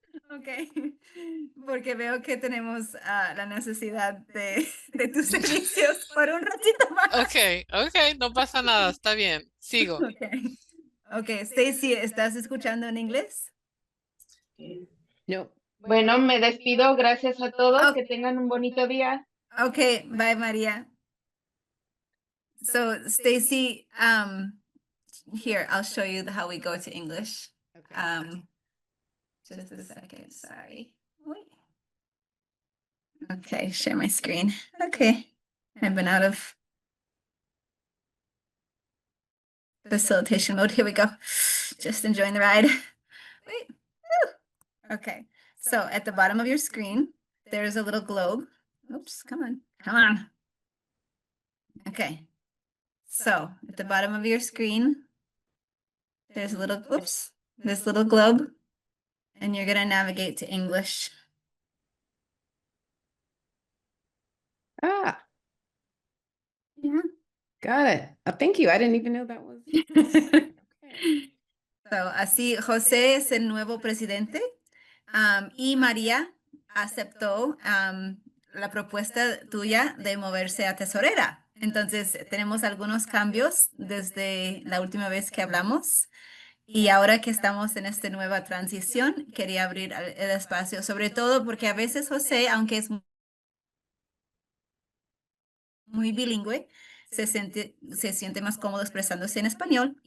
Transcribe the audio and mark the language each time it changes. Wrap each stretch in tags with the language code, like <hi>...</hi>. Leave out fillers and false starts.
<es>Ok, porque veo que tenemos la necesidad de tus servicios por un ratito más. Ok, no pasa nada, está bien. Sigo. Ok, Stacy, ¿estás escuchando en inglés? No. Bueno, me despido. Gracias a todos. Que tengan un bonito día.</es> <en>Ok, bye, María. So, Stacy, here, I'll show you how we go to English. Just a second, sorry. Wait. Okay, share my screen. Okay, I've been out of facilitation mode. Here we go. Just enjoying the ride. Wait. Woo. Okay, so at the bottom of your screen, there's a little globe. Oops, come on, come on. Okay, so at the bottom of your screen, there's a little, oops, this little globe, and you're gonna navigate to English. Ah, Yeah. got it. Thank you. I didn't even know that was.</en> <es>So, así José es el nuevo presidente y María aceptó la propuesta tuya de moverse a tesorera. Entonces, tenemos algunos cambios desde la última vez que hablamos y ahora que estamos en esta nueva transición, quería abrir el espacio, sobre todo porque a veces José, aunque es muy bilingüe, se siente más cómodo expresándose en español.</es>